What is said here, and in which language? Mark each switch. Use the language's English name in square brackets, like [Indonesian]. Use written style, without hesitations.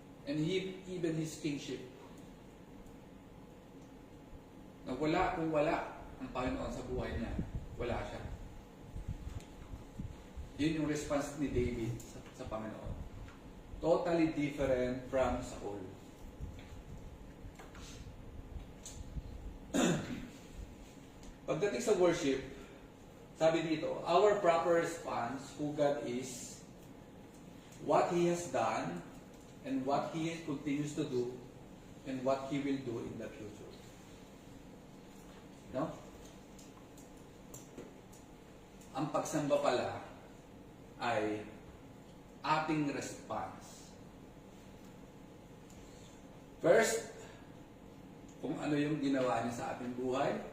[English] And even his kingship. [Filipino] Na kung wala ang Panginoon sa buhay niya, wala siya. Yun yung response ni David sa Panginoon. [English] Totally different from Saul. [Filipino] Pagdating sa worship, sabi dito, [English] our proper response who God is, what He has done, and what He continues to do, and what He will do in the future. No? [Filipino] Ang pagsamba pala ay ating response. First, kung ano yung ginawa niya sa ating buhay.